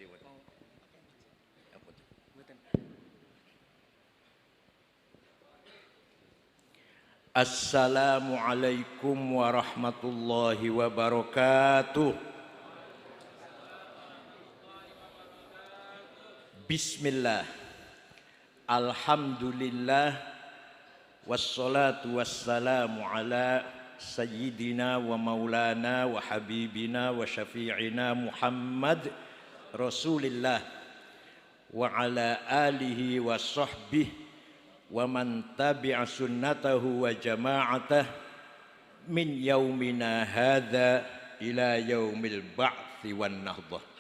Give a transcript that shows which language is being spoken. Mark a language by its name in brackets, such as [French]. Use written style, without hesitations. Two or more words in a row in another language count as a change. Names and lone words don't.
[Javanese] Mboten. [Arabic] السلام عليكم ورحمة الله وبركاته. بسم الله. الحمد لله والصلاة والسلام على سيدنا ومولانا وحبيبنا وشفيعنا محمد رسول الله وعلى آله وصحبه ومن تبع سنته وجماعته من يومنا هذا إلى يوم البعث والنهضة.